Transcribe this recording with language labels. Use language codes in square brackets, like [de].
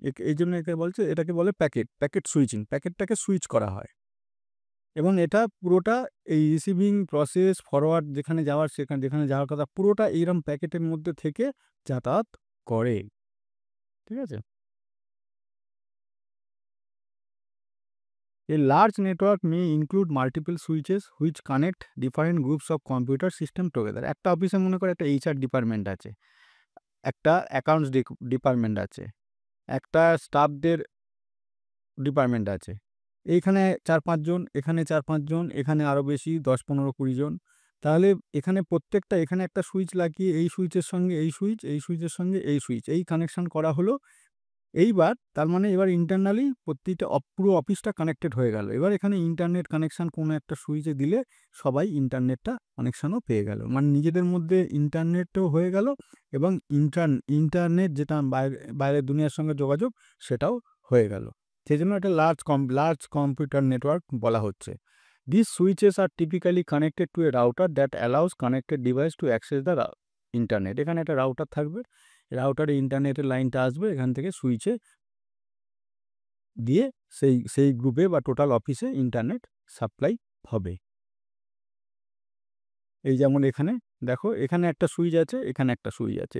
[bn] এই জন্য এটাকে বলে প্যাকেট সুইচিং, প্যাকেটটাকে সুইচ করা হয়। এবং এটা পুরোটা এই রিসিভিং প্রসেস ফরওয়ার্ড যেখানে যাওয়ার কথা পুরোটা এইরকম প্যাকেটের মধ্যে থেকে যাতায়াত করে। ঠিক আছে? [en] A large network may include multiple switches which connect different groups of computer system together. [bn] একটা অফিসে মনে করে একটা HR ডিপার্টমেন্ট আছে, একটা অ্যাকাউন্টস ডিপার্টমেন্ট আছে, একটা স্টাফদের ডিপার্টমেন্ট আছে। এইখানে ৪-৫ জন, এখানে ৪-৫ জন, এখানে আরও বেশি ১০-১৫-২০ জন। তাহলে এখানে প্রত্যেকটা এখানে একটা সুইচ লাগিয়ে এই সুইচের সঙ্গে এই সুইচ, এই সুইচের সঙ্গে এই সুইচ, এই কানেকশন করা হলো। এইবার তার মানে এবার ইন্টারনালি প্রতিটা পুরো অফিসটা কানেক্টেড হয়ে গেল। এবার এখানে ইন্টারনেট কানেকশন কোনো একটা সুইচে দিলে সবাই ইন্টারনেটটা কানেকশনও পেয়ে গেল। মানে নিজেদের মধ্যে ইন্টারনেটও হয়ে গেল এবং ইন্টারনেট যেটা বাইরের দুনিয়ার সঙ্গে যোগাযোগ সেটাও হয়ে গেল। সেজন্য এটা লার্জ কম্পিউটার নেটওয়ার্ক বলা হচ্ছে। [en] These switches are typically connected to a router that allows connected device to access the internet. [bn] এখানে একটা রাউটার থাকবে, রাউটারে ইন্টারনেটের লাইনটা আসবে, এখান থেকে সুইচে দিয়ে সেই গ্রুপে বা টোটাল অফিসে ইন্টারনেট সাপ্লাই হবে। এই যেমন এখানে দেখো, এখানে একটা সুইচ আছে, এখানে একটা সুইচ আছে।